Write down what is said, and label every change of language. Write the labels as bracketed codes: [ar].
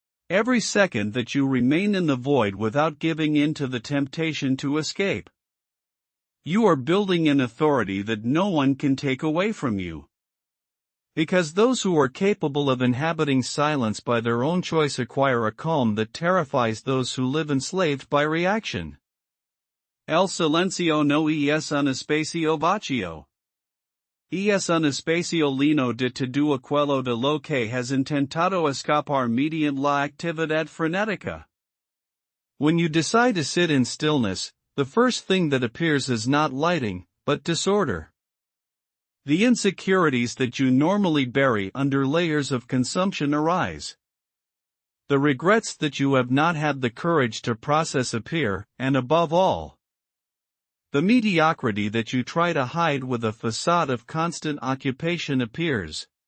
[en] Every second that you remain in the void without giving in to the temptation to escape, you are building an authority that no one can take away from you. Because those who are capable of inhabiting silence by their own choice acquire a calm that terrifies those who live enslaved by reaction. [es] El silencio no es un espacio vacío. Es un espacio lleno de todo aquello de lo que has intentado escapar mediante la actividad frenética. [en] When you decide to sit in stillness, the first thing that appears is not lighting, but disorder. The insecurities that you normally bury under layers of consumption arise. The regrets that you have not had the courage to process appear, and above all, the mediocrity that you try to hide with a facade of constant occupation appears.